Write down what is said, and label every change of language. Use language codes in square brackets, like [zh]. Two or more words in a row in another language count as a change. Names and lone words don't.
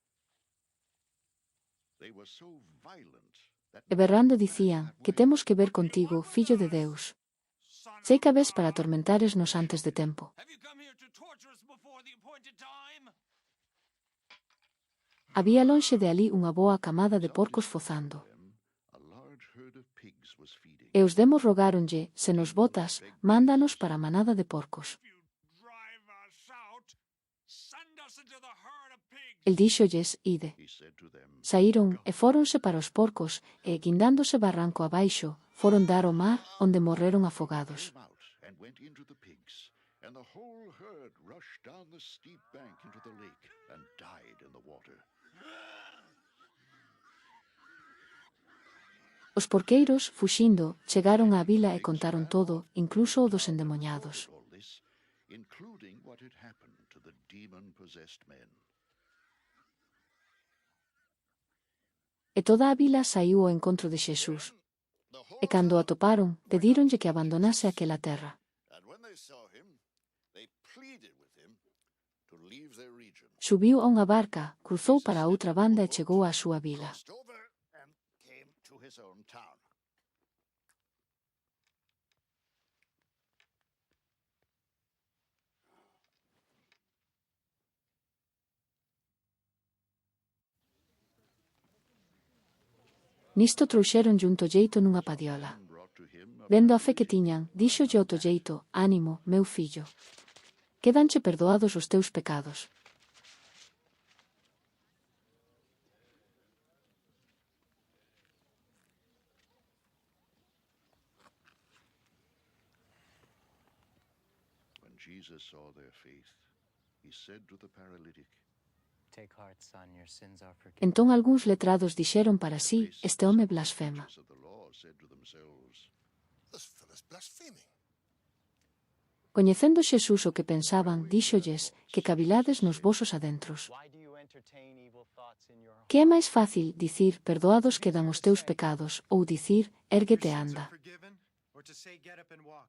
[en] They were so violent that [gl] E berrando dicían: Que temos que ver contigo, fillo de Deus? Sei que ves para atormentaresnos antes de tempo. [en] Have you come here to torture us before the appointed time? [gl] Había lonxe de ali unha boa camada de porcos fozando. [en] a large herd of pigs was feeding. [gl] E os demos rogáronlle: Se nos botas, mándanos para a manada de porcos. [en] If you drive us out, Send us into the herd of pigs. [gl] El díxolles, ide. [en] He said to them, [gl] Saíron e fóronse para os porcos, e, guindándose barranco abaixo, foron dar ao mar, onde morreron afogados. [en] came out and went into the pigs, and the whole herd rushed down the steep bank into the lake and died in the water. [gl] Os porqueiros, fuxindo, chegaron á vila e contaron todo, incluso o dos endemoñados. [en] All this, including what had happened to the demon-possessed men. [gl] E toda a vila saiu ao encontro de Xesús. E cando o atoparon, pedíronlle que abandonase aquela terra. [en] And when they saw him, they pleaded with him to leave their region. [gl] Subiu a unha barca, cruzou para a outra banda e chegou á súa vila. [en] Crossed over and came to his own town. [gl] Nisto trouxéronlle un tolleito nunha padiola. [en] Brought to him a [gl] Vendo a fe que tiñan, díxolle ao tolleito, ánimo, meu fillo. Quédanche perdoados os teus pecados. [en] When Jesus saw their faith, he said to the paralytic, Take heart, son, your sins are forgiven. [gl] Entón algúns letrados dixeron para sí, este home blasfema. [en] teachers of the law said to themselves, This fellow's blaspheming. [gl] Coñecendo Xesús o que pensaban, díxolles que cavilades nos vosos adentros. [en] Why do you entertain evil thoughts in your heart? [gl] Que é máis fácil dicir, perdoados quedan os teus pecados, ou dicir, érguete e anda? [en] Forgiven, or to say get up and walk?